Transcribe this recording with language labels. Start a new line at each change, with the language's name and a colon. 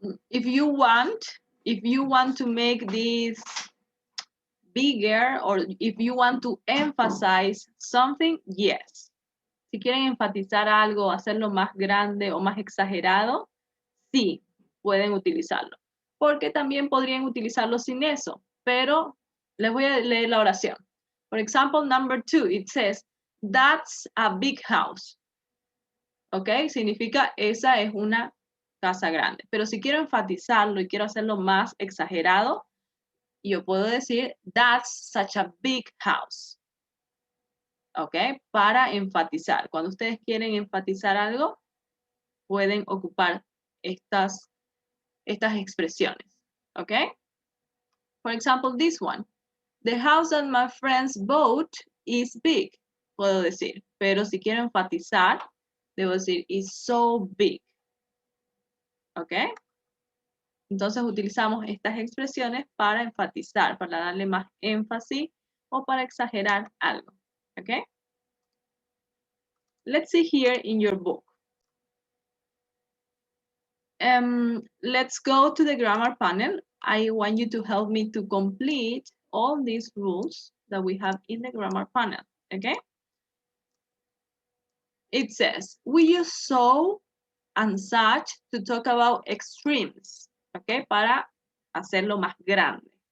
English: If you want to make this bigger or if you want to emphasize something, yes.
Spanish: Si quieren enfatizar algo, hacerlo más grande o más exagerado, sí, pueden utilizarlo. Porque también podrían utilizarlo sin eso, pero les voy a leer la oración.
English: For example, number 2, it says, that's a big house.
Spanish: ¿Ok? Significa esa es una casa grande. Pero si quiero enfatizarlo y quiero hacerlo más exagerado, yo puedo decir,
English: that's such a big house.
Spanish: ¿Ok? Para enfatizar. Cuando ustedes quieren enfatizar algo, pueden ocupar estas expresiones.
English: ¿Ok? For example, this one. The house that my friends bought is big.
Spanish: Puedo decir. Pero si quiero enfatizar, debo decir,
English: is so big.
Spanish: ¿Ok? Entonces utilizamos estas expresiones para enfatizar, para darle más énfasis o para exagerar algo. ¿Ok?
English: Let's see here in your book. Let's go to the grammar panel. I want you to help me to complete all these rules that we have in the grammar panel. Okay? It says, we use so and such to talk about extremes. Okay?
Spanish: Para hacerlo más grande.